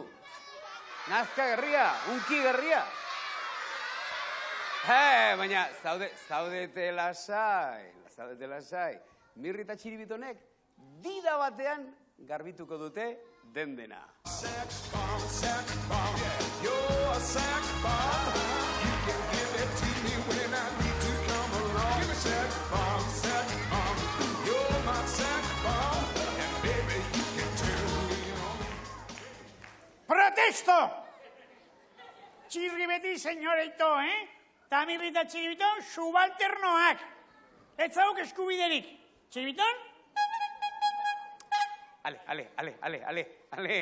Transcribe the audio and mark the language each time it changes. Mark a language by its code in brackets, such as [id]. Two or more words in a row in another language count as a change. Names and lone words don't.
[eu] Nazka gerria, unki gerria. Baina, zaudete lasai. Mirri eta txiribitonek dida batean garbituko dute dena. [en] Sex bomb, yeah, you're a sex bomb. You can give it to me when I need to come along. Give me sex bomb, you're my sex bomb, and baby you can turn me on. [eu] Protesto! Txirri beti, senyoreito, Tamirri eta txiribiton subalternoak. Ez zauk eskubiderik. Txiribiton? Ale.